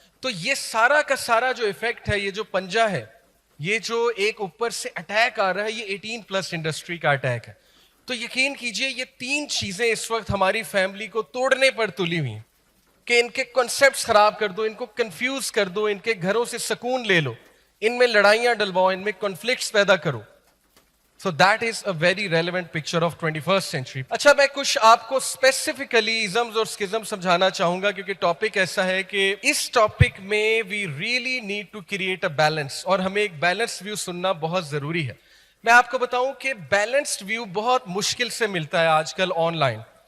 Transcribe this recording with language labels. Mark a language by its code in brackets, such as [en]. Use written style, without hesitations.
[ur] تو یہ سارا کا سارا جو افیکٹ ہے, یہ جو پنجہ ہے, یہ جو ایک اوپر سے اٹیک آ رہا ہے, یہ 18+ انڈسٹری کا اٹیک ہے. تو یقین کیجئے یہ 3 چیزیں اس وقت ہماری فیملی کو توڑنے پر تلی ہوئی ہیں کہ ان کے کنسیپٹس خراب کر دو, ان کو کنفیوز کر دو, ان کے گھروں سے سکون لے لو, ان میں لڑائیاں ڈلواؤ, ان میں کنفلکٹس پیدا کرو. [en] So that is a very relevant picture of 21st century. [ur] اچھا, میں کچھ آپ کو اسپیسیفکلی ازمز اور اسکزم سمجھانا چاہوں گا کیونکہ ٹاپک ایسا ہے کہ اس ٹاپک میں [en] we really need to create a balance, [ur] اور ہمیں ایک بیلنس ویو سننا بہت ضروری ہے. میں آپ کو بتاؤں کہ بیلنسڈ ویو بہت مشکل سے ملتا ہے آج کل آن لائن.